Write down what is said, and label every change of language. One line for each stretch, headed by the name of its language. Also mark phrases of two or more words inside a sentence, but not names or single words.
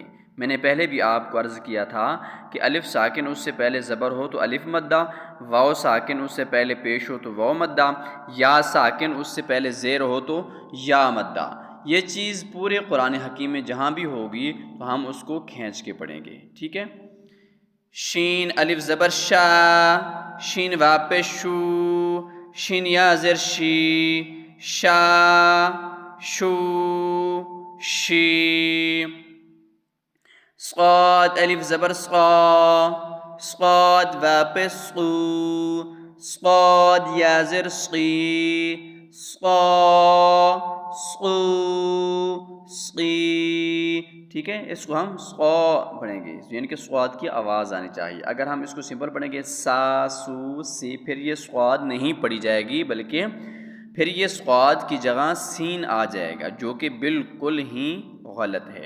Urdu: میں نے پہلے بھی آپ کو عرض کیا تھا کہ الف ساکن اس سے پہلے زبر ہو تو الف مدہ، واو ساکن اس سے پہلے پیش ہو تو واو مدہ، یا ساکن اس سے پہلے زیر ہو تو یا مدہ۔ یہ چیز پورے قرآن حکیم میں جہاں بھی ہوگی تو ہم اس کو کھینچ کے پڑھیں گے۔ ٹھیک ہے، شین الف زبر شا، شین وا پیش شو، شین یا زر شی، شا شو شی۔ صاد الف زبر صا، صاد وا پیش صو، صاد یا زر صی، صا صو صی۔ ٹھیک ہے، اس کو ہم صا پڑھیں گے، یعنی کہ صاد کی آواز آنی چاہیے۔ اگر ہم اس کو سمپل پڑھیں گے سا سو سی، پھر یہ صاد نہیں پڑھی جائے گی بلکہ پھر یہ صاد کی جگہ سین آ جائے گا، جو کہ بالکل ہی غلط ہے۔